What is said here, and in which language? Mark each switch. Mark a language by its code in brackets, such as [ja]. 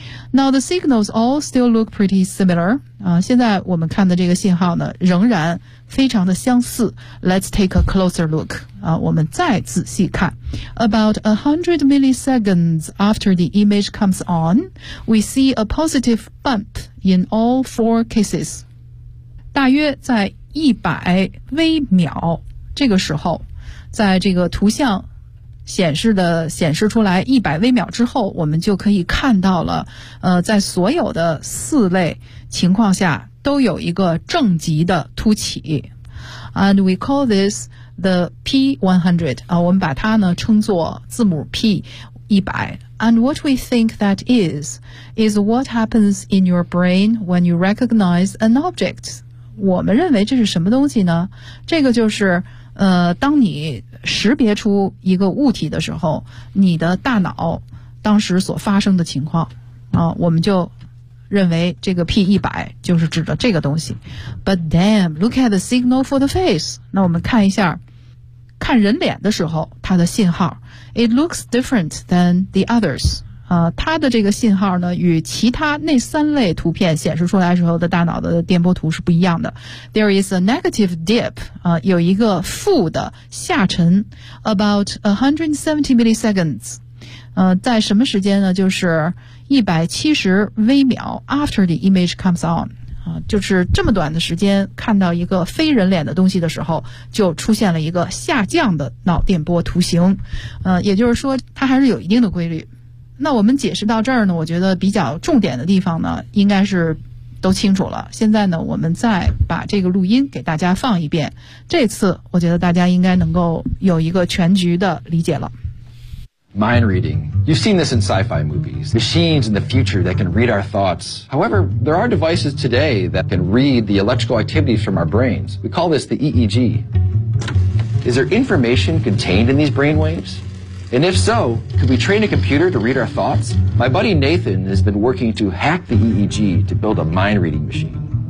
[en] Now the signals all still look pretty similar. [zh] 啊，现在我们看的这个信号呢，仍然非常的相似。 [en] Let's take a closer look. [zh] 啊，我们再仔细看。 [en] About 100 milliseconds after the image comes on, we see a positive bump in all four cases. [zh] 大约在100微秒。这个时候在这个图像显示出来100微秒之后我们就可以看到了在所有的四类情况下都有一个正极的凸起。 [en] And we call this the P100, [zh] 我们把它呢称作字母 P, 100. [en] And what we think that is what happens in your brain when you recognize an object. [zh] 我们认为这是什么东西呢？这个就是当你识别出一个物体的时候，你的大脑当时所发生的情况啊，我们就认为这个 P100 就是指的这个东西。 [en] But damn, look at the signal for the face. [zh] 那我们看一下，看人脸的时候，它的信号 ， [en] It looks different than the others. [zh] 它的这个信号呢，与其他那三类图片显示出来时候的大脑的电波图是不一样的。 [en] There is a negative dip. [zh] 有一个负的下沉 [en] ，about 170 milliseconds. [zh] 在什么时间呢？就是170微秒 [en] after the image comes on。 [zh] 就是这么短的时间看到一个非人脸的东西的时候，就出现了一个下降的脑电波图形，也就是说它还是有一定的规律。那我们解释到这儿呢，我觉得比较重点的地方呢应该是都清楚了。现在呢，我们再把这个录音给大家放一遍，这次我觉得大家应该能够有一个全局的理解了。 [en] Mind reading. You've seen this in sci-fi movies. Machines in the future that can read our thoughts. However, there are devices today that can read the electrical activities from our brains. We call this the EEG. Is there information contained in these brain waves? And if so, could we train a computer to read our thoughts? My buddy Nathan has been working to hack the EEG to build a mind reading machine.